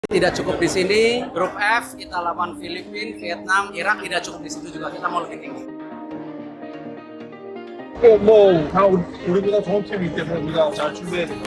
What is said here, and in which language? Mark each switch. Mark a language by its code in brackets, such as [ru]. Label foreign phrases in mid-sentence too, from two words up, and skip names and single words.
[id] Tidak cukup di sini, grup F kita lawan Filipina, Vietnam, Irak tidak cukup di situ juga, kita mau lebih tinggi. [ko] 다 우리보다 좋은 팀이기 때문에 우리가 잘 준비해야 돼.